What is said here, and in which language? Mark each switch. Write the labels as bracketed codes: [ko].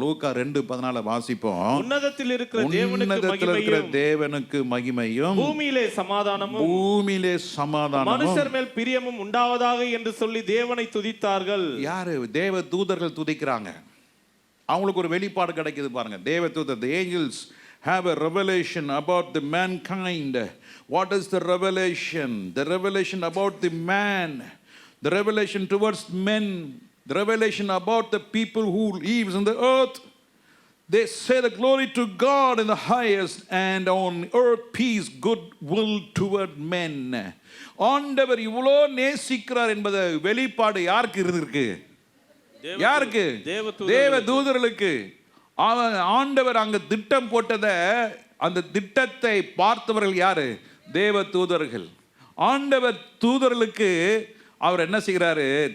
[ta] லூக்கா 2:14 வாசிப்போம். உன்னதத்தில் இருக்கிற தேவனுக்கு மகிமையும் பூமியிலே சமாதானமும் மனுஷர் மேல் பிரியமும் உண்டாவதாக என்று சொல்லி தேவனை துதித்தார்கள். யாரு? தேவ தூதர்கள் துதிக்கிறாங்க. அவங்களுக்கு ஒரு வெளிப்பாடு கிடைக்குது பாருங்க. [en] தேவ தூதர், the angels have a revelation about the mankind. What is the revelation? The revelation about the man, the revelation towards men, the revelation about the people who lives on the earth. They say the glory to God in the highest, and on earth peace, good will toward men. [ta] ஆண்டவர் இவ்வளோ நேசிக்கிறார் என்பது வெளிப்பாடு யாருக்கு இருக்கு? யாருக்கு? தேவ தூதர்களுக்கு. ஆண்டவர் அங்க திட்டம் போட்டதை, அந்த திட்டத்தை பார்த்தவர்கள் யாரு? தேவ தூதர்கள். ஆண்டவர் தூதர்களுக்கு அவர் என்ன செய்கிறாரு?